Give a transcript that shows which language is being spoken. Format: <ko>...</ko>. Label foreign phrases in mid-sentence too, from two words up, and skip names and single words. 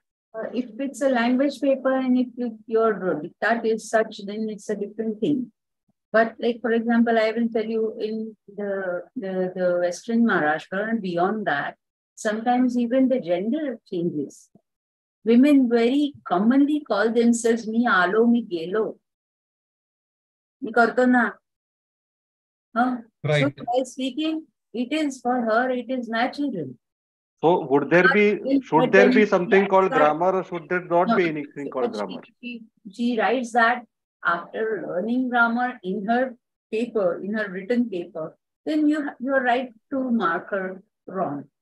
<en>If it's a language paper and if your diktat is such, then it's a different thing. But like, for example, I will tell you in the Western Maharashtra and beyond that, sometimes even the gender changes. Women very commonly call themselves</en> <mr>मी आलो, मी गेलो. मी करतो ना.</mr> <en>Right. So while speaking, it is for her, it is natural. So should there be something called grammar or should there not be anything called grammar? She writes that after learning grammar in her paper, in her written paper, then you're right to mark her wrong.</en>